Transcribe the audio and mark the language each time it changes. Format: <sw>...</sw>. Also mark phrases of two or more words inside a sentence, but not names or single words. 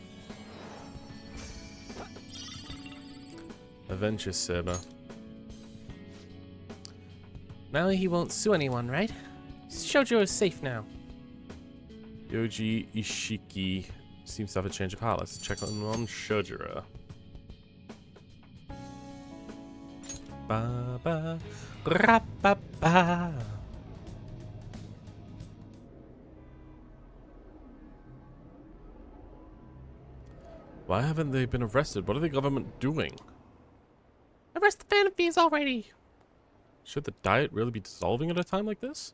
<en>Adventure Saber. Now he won't sue anyone, right? Shoujo is safe now. Yoji Ishiki seems to have a change of heart. Let's check on Shojiro. Ba ba ra ba ba. Why haven't they been arrested? What are the government doing? Arrest the fan fees already. Should the diet really be dissolving at a time like this?</en>